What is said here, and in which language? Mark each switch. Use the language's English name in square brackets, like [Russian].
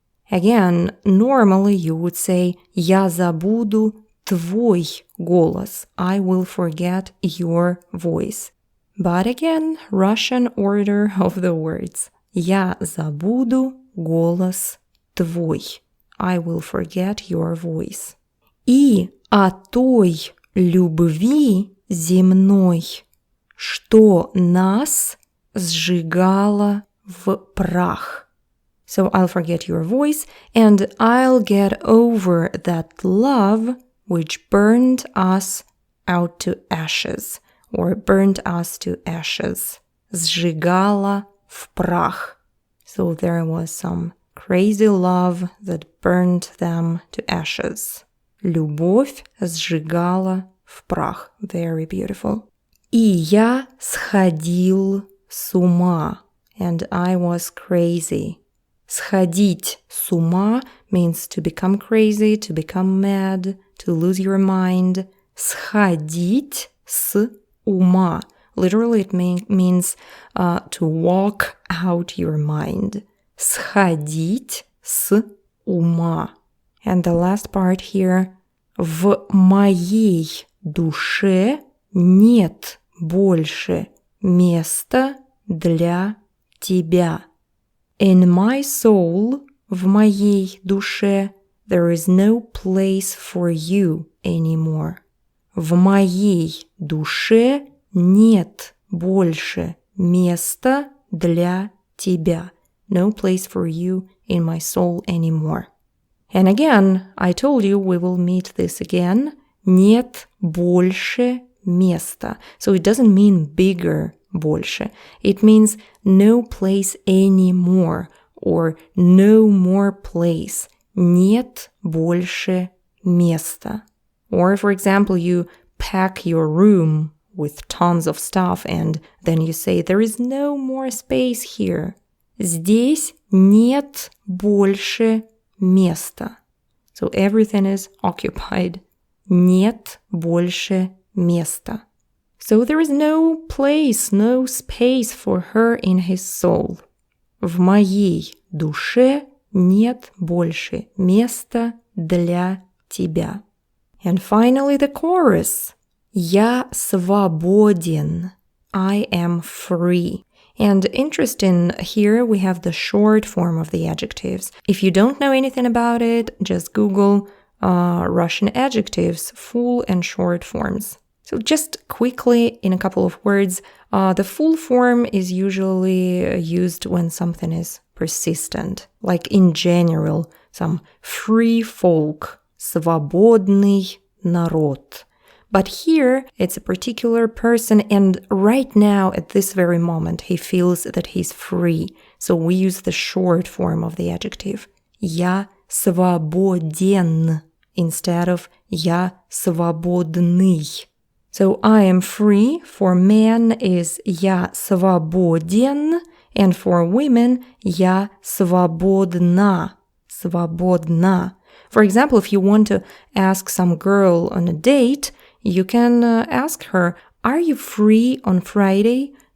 [English] Again, normally you would say [Russian] я забуду твой голос. [English] I will forget your voice. But again, Russian order of the words. [Russian] Я забуду голос твой. [English] I will forget your voice. [Russian] И о той любви земной, что нас сжигало в прах. [English] So I'll forget your voice and I'll get over that love which burned us out to ashes or burned us to ashes. [Russian] Сжигало в прах. [English] So there was some crazy love that burned them to ashes. [Russian] Любовь сжигала в прах. [English] Very beautiful. [Russian] И я сходил с ума. [English] and I was crazy. [Russian] Сходить с ума [English] means to become crazy, to become mad, to lose your mind. [Russian] Сходить с ума. [English] Literally it means to walk out your mind. [Russian] Сходить с ума. [English] And the last part here. [Russian] В моей душе нет больше места для тебя. [English] In my soul, [Russian] в моей душе, [English] there is no place for you anymore. [Russian] В моей душе нет больше места для тебя. [English] No place for you in my soul anymore. And again, I told you we will meet this again. [Russian] Нет больше места. [English] So it doesn't mean bigger, больше. It means no place anymore or no more place. [Russian] Нет больше места. [English] Or, for example, you pack your room with tons of stuff and then you say, there is no more space here. [Russian] Здесь нет больше места. [English] So everything is occupied. [Russian] Нет больше места. [English] So there is no place, no space for her in his soul. [Russian] В моей душе нет больше места для тебя. [English] And finally the chorus. [Russian] Я свободен. [English] I am free. And interesting, here we have the short form of the adjectives. If you don't know anything about it, just Google Russian adjectives, full and short forms. So just quickly, in a couple of words, the full form is usually used when something is persistent. Like in general, some free folk, [Russian] свободный народ. [English] But here, it's a particular person, and right now, at this very moment, he feels that he's free. So we use the short form of the adjective. [Russian] Я свободен [English] instead of [Russian] я свободный. [English] So I am free for men is [Russian] я свободен, [English] and for women, [Russian] я свободна. Свободна. [English] For example, if you want to ask some girl on a date, you can ask her, are you free on Friday?